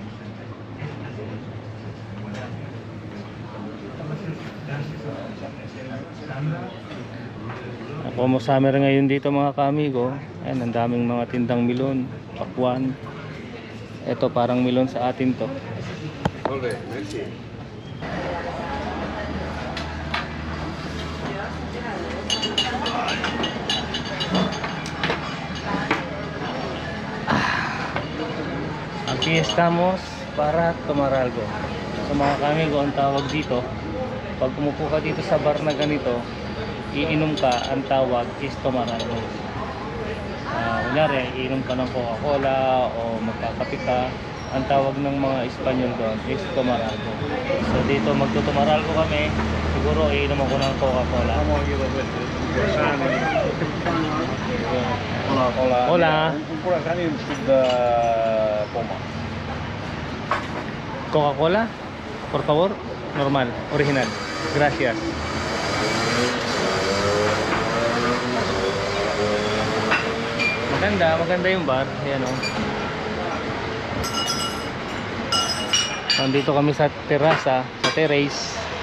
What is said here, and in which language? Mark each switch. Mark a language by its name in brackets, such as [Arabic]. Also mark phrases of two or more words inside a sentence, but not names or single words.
[Filipino] Ako mo summer ngayon dito mga kamigo. Ayan, ang daming mga tindang milon, pakwan. Ito parang milon sa atin to. [Spanish] Ole, merci. Aquí estamos para tomar algo. [Filipino] So mga kamigo, ang tawag dito, pag umupo ka dito sa bar na ganito, iinom ka, ang tawag is [Spanish] tomar algo. [Filipino] Kunyari, iinom ka ng Coca-Cola o magkakape ka, ang tawag ng mga Espanyol doon is [Spanish] tomar algo. [Filipino] So dito magtutumar algo kami, siguro iinom ako ng Coca-Cola. [Spanish] Hola. Hola. Un croissant y [Catalan] un suc de poma. [Spanish] Coca-Cola, por favor, normal, original. Gracias. [Filipino] Maganda yung bar. Ayan o. Nandito kami sa terasa, sa terrace.